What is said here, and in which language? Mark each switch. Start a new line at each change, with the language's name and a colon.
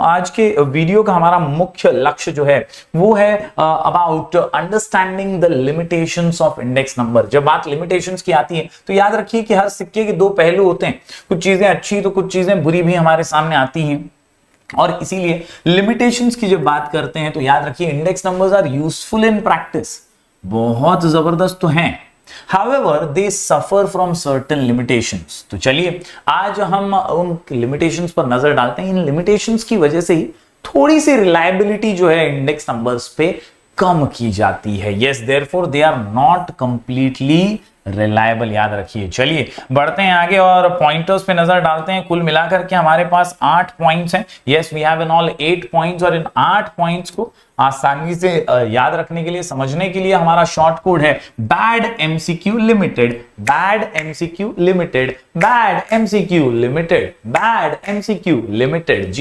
Hindi: आज के वीडियो का हमारा मुख्य लक्ष्य जो है वो है
English: About understanding the limitations of index number.
Hindi: जब बात लिमिटेशंस की आती है तो याद रखिए कि हर सिक्के के दो पहलू होते हैं। कुछ चीजें अच्छी तो कुछ चीजें बुरी भी हमारे सामने आती हैं, और इसीलिए लिमिटेशंस की जब बात करते हैं तो याद रखिए
English: index numbers are useful in practice,
Hindi: बहुत जबरदस्त तो हैं।
English: However, they suffer from certain limitations।
Hindi: तो चलिए आज हम उन limitations पर नजर डालते हैं। इन limitations की वजह से ही थोड़ी सी reliability जो है इंडेक्स नंबर्स पे कम की जाती है।
English: Yes, therefore they are not completely reliable,
Hindi: याद रखिए। चलिए बढ़ते हैं आगे और पॉइंटर्स पे नजर डालते हैं। कुल मिलाकर के हमारे पास 8 पॉइंट्स हैं।
English: yes, we have in all 8 points,
Hindi: और इन 8 पॉइंट्स को आसानी से याद रखने के लिए, समझने के लिए हमारा शॉर्ट कोड है bad MCQ limited, bad MCQ limited, bad MCQ limited, bad MCQ limited.